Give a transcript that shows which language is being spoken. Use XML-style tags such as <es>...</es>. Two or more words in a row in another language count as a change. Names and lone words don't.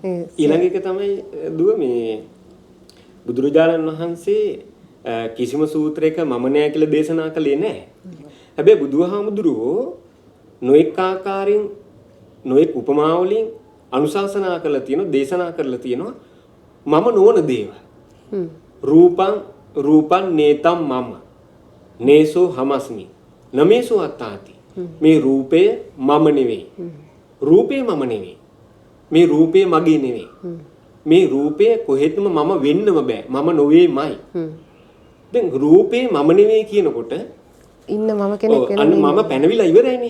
<si>ඊළඟ එක තමයි දුව මේ බුදුරජාණන් වහන්සේ කිසිම සූත්‍රයක මම නෑ කියලා දේශනා කළේ නෑ. හැබැයි බුදුහාමුදුරුවෝ නොඑක ආකාරයෙන් නොඑක උපමා වලින් අනුශාසනා කරලා තියෙනවා දේශනා කරලා තියෙනවා මම නොවන දේවල්.</si> <pi>රූපං නේතම් මම නේසෝ හමස්මි නමේසෝ අත්තාති.</pi> <si>මේ රූපය මම නෙවෙයි. රූපේ මම නෙවෙයි. මේ රූපේ මගේ නෙවෙයි. මේ රූපය කොහෙත්ම මම වෙන්නම බෑ. මම නොවේමයි. දැන් රූපේ මම නෙවෙයි කියනකොට ඉන්න මම කෙනෙක් අන්න මම පැනවිලා ඉවරයිනේ.</si>